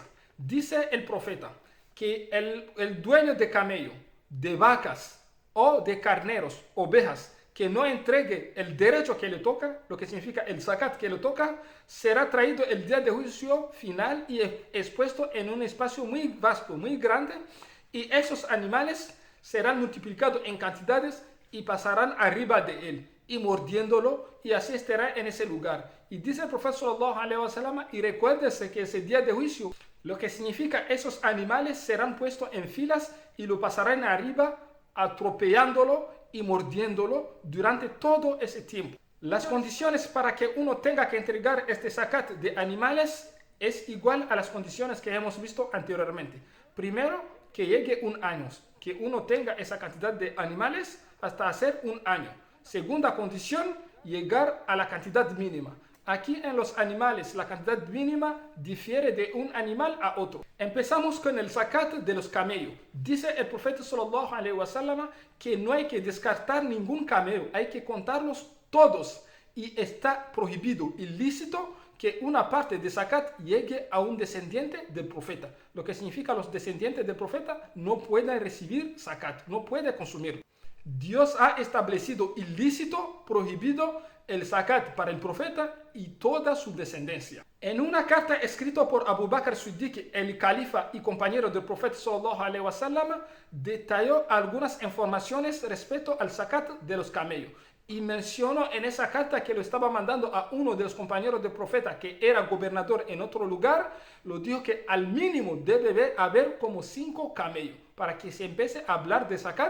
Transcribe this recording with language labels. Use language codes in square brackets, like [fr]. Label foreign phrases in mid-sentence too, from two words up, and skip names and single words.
[es] Dice el profeta que el dueño de camello, de vacas o de carneros, ovejas, que no entregue el derecho que le toca, lo que significa el zakat que le toca, será traído el día de juicio final y expuesto en un espacio muy vasto, muy grande, y esos animales serán multiplicados en cantidades y pasarán arriba de él y mordiéndolo, y así estará en ese lugar. Y dice el profeta [ar] صلى الله عليه وسلم, [es] y recuérdese que ese día de juicio, lo que significa esos animales serán puestos en filas y lo pasarán arriba, atropellándolo y mordiéndolo durante todo ese tiempo. Las condiciones para que uno tenga que entregar este zakat de animales es igual a las condiciones que hemos visto anteriormente. Primero, que llegue un año, que uno tenga esa cantidad de animales hasta hacer un año. Segunda condición, llegar a la cantidad mínima. Aquí en los animales la cantidad mínima difiere de un animal a otro. Empezamos con el zakat de los camellos. Dice el profeta [ar] صلى الله عليه وسلم [es] que no hay que descartar ningún camello, hay que contarlos todos. Y está prohibido, ilícito, que una parte de zakat llegue a un descendiente del profeta. Lo que significa los descendientes del profeta no pueden recibir zakat, no pueden consumir. Dios ha establecido ilícito, prohibido el zakat para el profeta y toda su descendencia. En una carta escrita por Abu Bakr Siddiq, el califa y compañero del profeta [ar] صلى الله عليه وسلم, [es] detalló algunas informaciones respecto al zakat de los camellos. Y mencionó en esa carta que lo estaba mandando a uno de los compañeros del profeta que era gobernador en otro lugar. Lo dijo que al mínimo debe haber como 5 camellos para que se empiece a hablar de zakat.